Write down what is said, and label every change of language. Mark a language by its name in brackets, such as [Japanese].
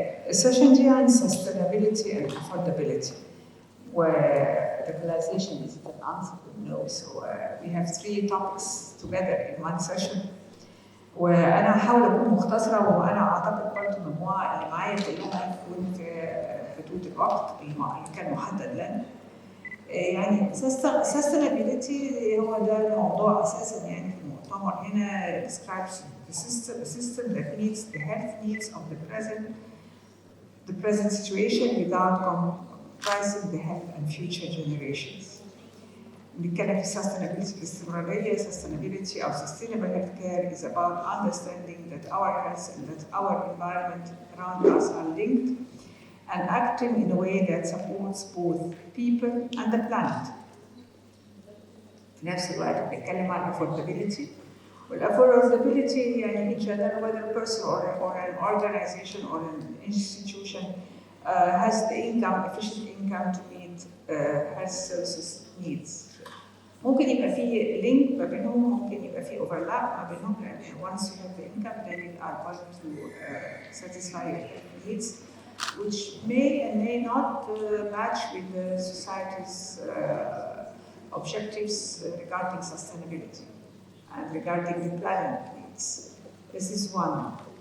[English] Session [Arabic] دي عن [English] sustainability and affordability. Where localization is an answer to no. So we have 3 topics together in one session. [Arabic] وانا هحاول اكون مختصره، وانا اعتقد برضه المجموعه اللي معايا كلها تكون في حدود الوقت اللي كان محدد لنا. يعني sustainability هو ده الموضوع اساسا يعني في المؤتمر هنا. [English] describes the system that meets the health needs of the present situation without compromising the health and future generations. [Arabic] بنتكلم في sustainability الاستمرارية. [English] sustainability of sustainable healthcare is about understanding that our health and that our environment around us are linked and acting in a way that supports both people and the planet. [Arabic] في نفس الوقت بنتكلم عن affordability. [English] والaffordability يعني in general whether a person or an organization or an institution has the efficient income to meet health services needs. [Arabic] ممكن يبقى في لينك ما بينهم، ممكن يبقى في overlap ما بينهم، لأن [English] once you have the income then you are able to satisfy your needs, which may and may not match with the society's objectives regarding sustainability and regarding the planet needs. This is one.